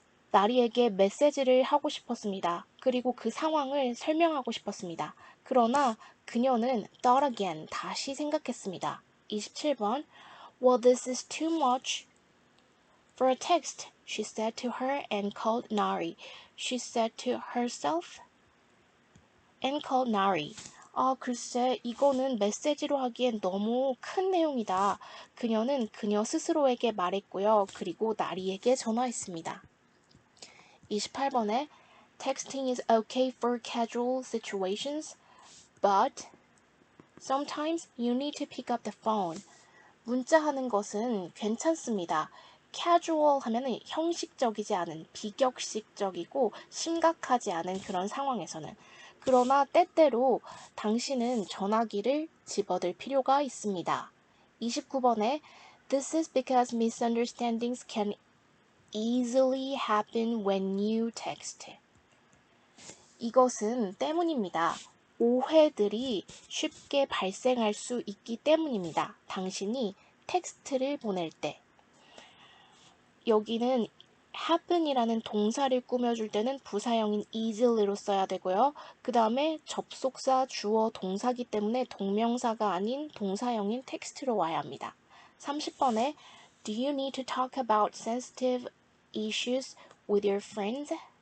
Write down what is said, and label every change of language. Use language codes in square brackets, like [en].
[ko] 나리에게 메시지를 하고 싶었습니다. 그리고 그 상황을 설명하고 싶었습니다. 그러나 그녀는 [en] thought again, [ko] 다시 생각했습니다. 27번 [en] Well, this is too much for a text, she said to her and called Nari. She said to herself and called Nari. [ko] 글쎄, 이거는 메시지로 하기엔 너무 큰 내용이다. 그녀는 그녀 스스로에게 말했고요. 그리고 나리에게 전화했습니다. 28번에 [en] Texting is okay for casual situations, but sometimes you need to pick up the phone. [ko] 문자하는 것은 괜찮습니다. casual 하면은 형식적이지 않은, 비격식적이고 심각하지 않은 그런 상황에서는. 그러나 때때로 당신은 전화기를 집어들 필요가 있습니다. 29번에 [en] This is because misunderstandings can easily happen when you text. [ko] 이것은 때문입니다. 오해들이 쉽게 발생할 수 있기 때문입니다. 당신이 텍스트를 보낼 때. 여기는 happen이라는 동사를 꾸며줄 때는 부사형인 easily로 써야 되고요. 그 다음에 접속사, 주어, 동사기 때문에 동명사가 아닌 동사형인 텍스트로 와야 합니다. 30번에 [en] Do you need to talk about sensitive issues with your friends?